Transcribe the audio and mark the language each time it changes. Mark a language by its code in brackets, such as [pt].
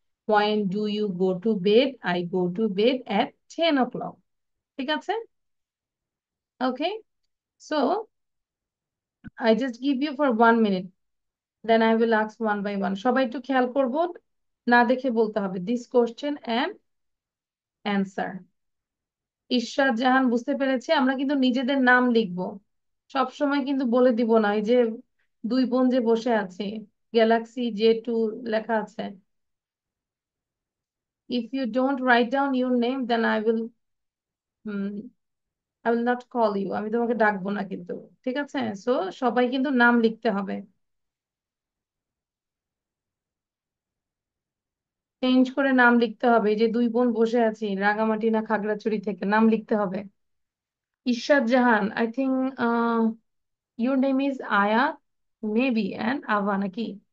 [en] When do you go to bed? I go to bed at 10 o'clock. [bn] ঠিক আছে? [en] Okay. So I just give you for 1 minute. Then I will ask one by one. [bn] সবাই একটু খেয়াল করবো। না দেখে বলতে হবে। [en] This question and answer. [bn] ঈশ্বর জাহান বুঝতে পেরেছি, আমরা কিন্তু নিজেদের নাম লিখবো। সব সময় কিন্তু বলে দিব না, এই যে দুই বোন যে বসে আছে, Galaxy J2 লেখা আছে। [en] If you don't write down your name, then I will not call you. [bn] আমি তোমাকে ডাকবো না কিন্তু। ঠিক আছে? সো সবাই কিন্তু নাম লিখতে হবে। চেঞ্জ করে নাম লিখতে হবে। এই যে দুই বোন বসে আছি রাঙামাটি না খাগড়াছড়ি থেকে, নাম লিখতে হবে। [en] Ishwar Jahan, I think your name is Aya, maybe, and Ava নাকি?